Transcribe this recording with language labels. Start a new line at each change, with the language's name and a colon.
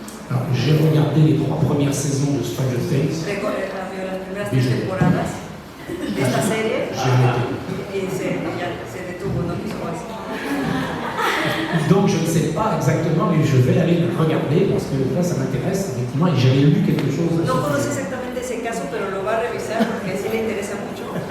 French: Alors, j'ai regardé les 3 premières saisons de Stranger Things.
Spanish: Las primeras 3 temporadas de esta serie y se detuvo, no quiso más.
French: Donc je ne sais pas exactement, mais je vais aller le regarder parce que là ça m'intéresse effectivement et j'avais lu quelque chose.
Spanish: No conoce exactamente ese caso, pero lo va a revisar porque sí le interesa mucho.